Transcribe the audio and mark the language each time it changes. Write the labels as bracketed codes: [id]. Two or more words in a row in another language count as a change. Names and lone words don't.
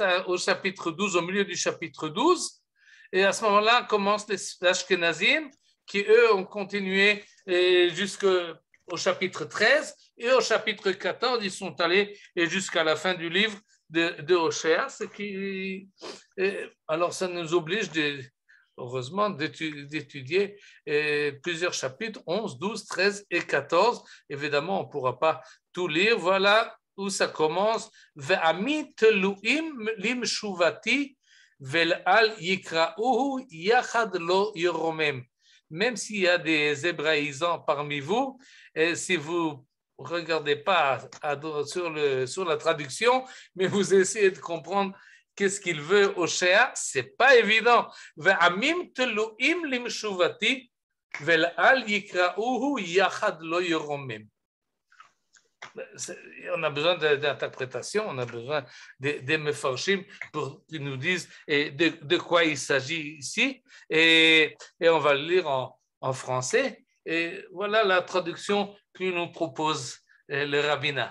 [fr] au chapitre 12, au milieu du chapitre 12, et à ce moment-là commencent les Ashkenazim, qui eux ont continué jusqu'au chapitre 13, et au chapitre 14, ils sont allés jusqu'à la fin du livre de Hoshea, alors ça nous oblige heureusement d'étudier plusieurs chapitres, 11, 12, 13 et 14. Évidemment, on ne pourra pas tout lire. Voilà où ça commence. [he] ועמי תלואים לים שובתי ואל יקראהו יחד לא ירומם. [fr] Même s'il y a des hébraïsants parmi vous, et si vous ne regardez pas sur la traduction, mais vous essayez de comprendre qu'est-ce qu'il veut Hoshea, ce n'est pas évident. [he] ועמים תלואים לים שובתי ואל יקראהו יחד לא ירומם. [fr] On a besoin d'interprétation, on a besoin des mefarshim pour qu'ils nous disent de quoi il s'agit ici, et on va le lire en français. Et voilà la traduction que nous propose le rabbinat.